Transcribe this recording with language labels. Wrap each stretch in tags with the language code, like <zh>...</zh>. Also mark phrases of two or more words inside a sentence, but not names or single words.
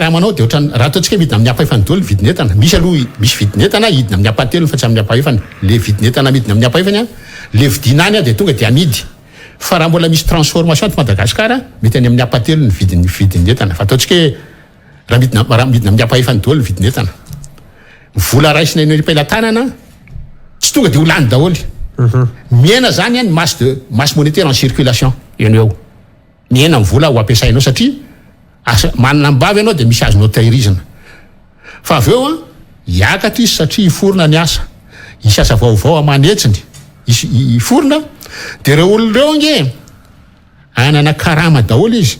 <mg>karaha manao de ohatrany raha ataontsika midina amin'ny apahefany dolo vidiny entana misy aloha misy vidiny entana hidina amin'ny apatelony fa tsy amin'ny apahefany le vidiny entana midina amin'ny apahefany le vidinany de tonga de amidy fa raha mbola misy transformation to Madagasikara mety any amin'ny apatelony vidiny entana fa ataontsika raha midina amin'ny apahefany dolo vidiny entana vola raisina eny am-pelatanana tsy tonga de ho lany daholy miena zany ny</mg> <fr>masse monétaire en circulation</fr> <mg>eny eo miena ny vola ho ampiasainao satria manana mbavy ianao dia misy azonao tahirizina fa avy eo hiakatra izy satria iforona ny asa isy asa vaovao amanetsiny iforona dia ireo olona ireo nge anana karama daholo izy</mg>